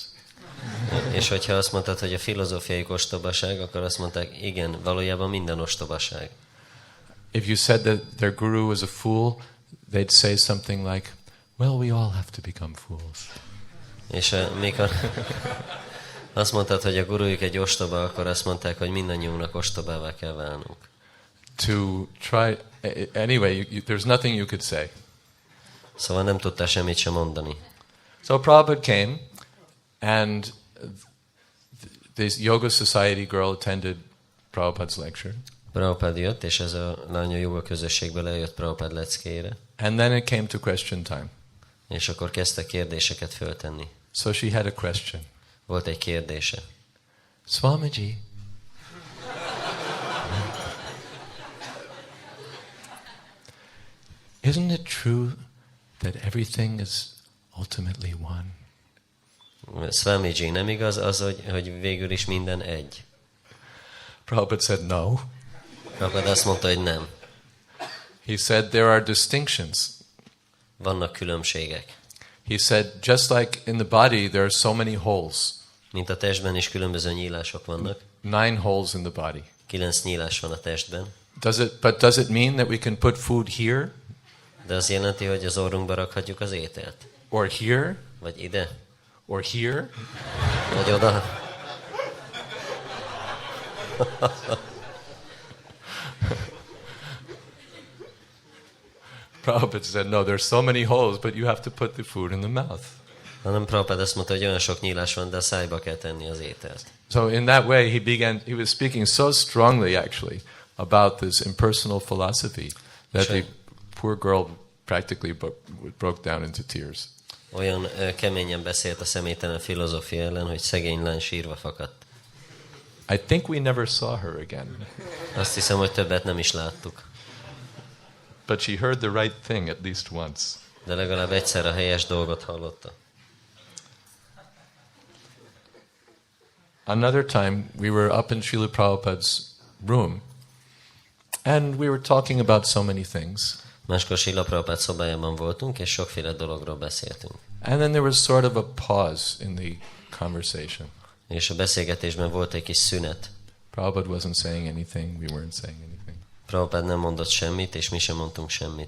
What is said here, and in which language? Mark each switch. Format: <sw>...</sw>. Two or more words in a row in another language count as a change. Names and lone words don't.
<hu>És hogyha azt mondtad, hogy a filozófiai ostobaság, akkor azt mondták, igen, valójában minden ostobaság.</hu> <en>If you said that their guru was a fool, they'd say something like, well, we all have to become fools.</en> <hu>És mikor azt mondtad, hogy a gurujuk egy ostoba, akkor azt mondták, hogy mindannyiunknak ostobává kell válnunk.</hu> <en>To try, anyway, there's nothing you could say.</en> <hu>Szóval nem tudtál semmit sem mondani.</hu> <en>So Prabhupada came, and this Yoga Society girl attended Prabhupada's lecture.</en> <hu>Prabhupád jött, és ez a lány a joga közösségből eljött Prabhupád leckéjére.</hu> <en>And then it came to question time.</en> <hu>És akkor kezdte kérdéseket föltenni.</hu> <en>So she had a question.</en> <hu>Volt egy kérdése.</hu> <en>Swamiji, isn't it true that everything is ultimately one?</en> <hu>Swamiji, nem igaz az, hogy végül is minden egy?</hu> <en>Prabhupada said no.</en> <hu>Prabhupada azt mondta, hogy nem.</hu> <en>He said there are distinctions.</en> <hu>Vannak különbségek.</hu> <en>He said just like in the body there are so many holes.</en> <hu>Mint a testben is különböző nyílások vannak.</hu> <en>9 holes in the body.</en> <hu>9 nyílás van a testben.</hu> <en>Does it mean that we can put food here?</en> <hu>De az jelenti, hogy az orrunkba rakhatjuk az ételt.</hu> <en>Or here?</en> <hu>Vagy ide?</hu> <en>Or here?</en> <hu>Vagy oda?</hu> <en>Prabhupada said, no, there's so many holes, but you have to put the food in the mouth.</en> <hu>Hanem Prabhupada azt mondta, hogy olyan sok nyílás van, de a szájba kell tenni az ételt.</hu> <en>So in that way, he was speaking so strongly, actually, about this impersonal philosophy that the poor girl practically broke down into tears.</en> <hu>Olyan keményen beszélt a személytelen filozófia ellen, hogy szegény lány sírva fakadt.</hu> <en>I think we never saw her again.</en> <hu>Azt hiszem, hogy többet nem is láttuk.</hu> <en>But she heard the right thing at least once.</en> <hu>De legalább egyszer a helyes dolgot hallotta.</hu> <en>Another time, we were up in Srila Prabhupada's room, and we were talking about so many things.</en> <hu>Máskor Srila Prabhupada szobájában voltunk, és sokféle dologról beszéltünk.</hu> <en>And then there was sort of a pause in the conversation.</en> <hu>És a beszélgetésben volt egy kis szünet.</hu> <en>Prabhupada wasn't saying anything, we weren't saying anything.</en> <hu>Prabhupada nem mondott semmit, és mi sem mondtunk semmit.</hu>